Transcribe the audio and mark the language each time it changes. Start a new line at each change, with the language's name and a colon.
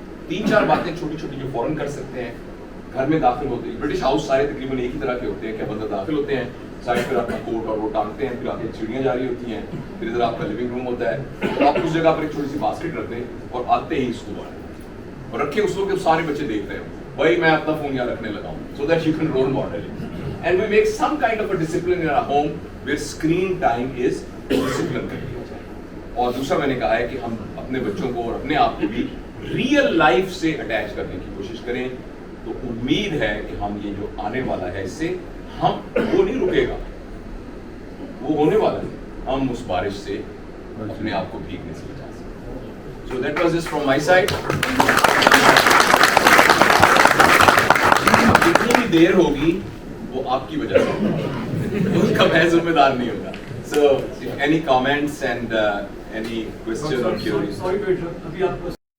Hindi: 3-4 बातें छोटी छोटी जो फौरन कर सकते हैं. घर में दाखिल होते हैं, ब्रिटिश हाउस सारे तकरीबन एक ही तरह के होते हैं. क्या बंदा दाखिल होते हैं, साइड पर अपना कोट और वो टांगते हैं, फिर आगे चिड़ियाँ जा रही होती हैं, फिर इधर आपका लिविंग रूम होता है, तो आप उस जगह पर एक छोटी सी बास्केट रख दें और आते ही इसको बाहर और रखे उस वक्त जब सारे बच्चे देख रहे हो भाई मैं अपना फोन यहाँ रखने लगा हूँ, so that you can role model it.
English: And we make some kind of a discipline in our home where screen time is discipline कर दिया जाए.
Hindi: और दूसरा मैंने कहा है कि हम अपने बच्चों को और अपने आप को भी रियल लाइफ से अटैच करने की कोशिश करें. तो उम्मीद है कि हम ये जो आने वाला है इससे हम वो नहीं रुकेगा, वो होने वाला है. हम उस बारिश से अपने आप को भीगने से बचा सकते.
English: So that was just from my side.
Hindi: जितनी भी देर होगी वो आपकी वजह से, उसका मैं जिम्मेदार नहीं होगा.
English: So any comments and any question or queries? Sorry to interrupt. अभी आप